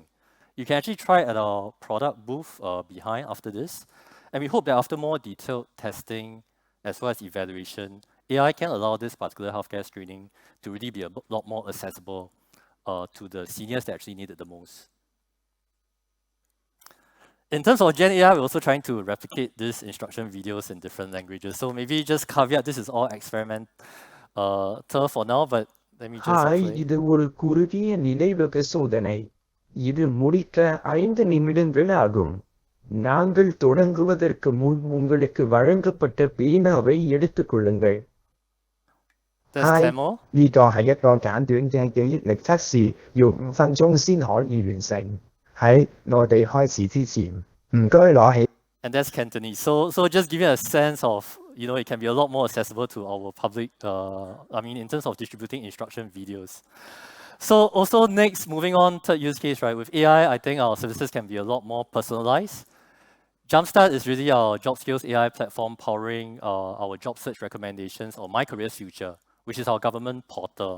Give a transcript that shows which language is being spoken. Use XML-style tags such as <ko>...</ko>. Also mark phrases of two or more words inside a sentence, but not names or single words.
<en>You can actually try at our product booth behind after this, and we hope that after more detailed testing as well as evaluation, AI can allow this particular healthcare screening to really be a lot more accessible to the seniors that actually need it the most. In terms of Gen AI, we're also trying to replicate these instruction videos in different languages. So maybe just caveat, this is all experimental for now, but let me just ஹாய் play.</en> <ta>இது ஒரு குறுகிய நினைவக சோதனை இது முடிக்க 5 நிமிடங்கள் ஆகும் நாங்கள் தொடங்குவதற்கு முன் உங்களுக்கு வழங்கப்பட்ட பேனாவை எடுத்துக்கொள்ளுங்கள்</ta> <en>That's Hai, Tamil.</en> <yue>呢個係一個簡短嘅記憶力測試，要5分鐘先可以完成。喺我哋開始之前，唔該攞起。</yue> <en>And that's Cantonese. So just giving a sense of, you know, it can be a lot more accessible to our public, I mean, in terms of distributing instruction videos. So also next, moving on, third use case, right? With AI, I think our services can be a lot more personalized. Jumpstart is really our job skills AI platform powering our job search recommendations or My Careers Future, which is our government portal.</en>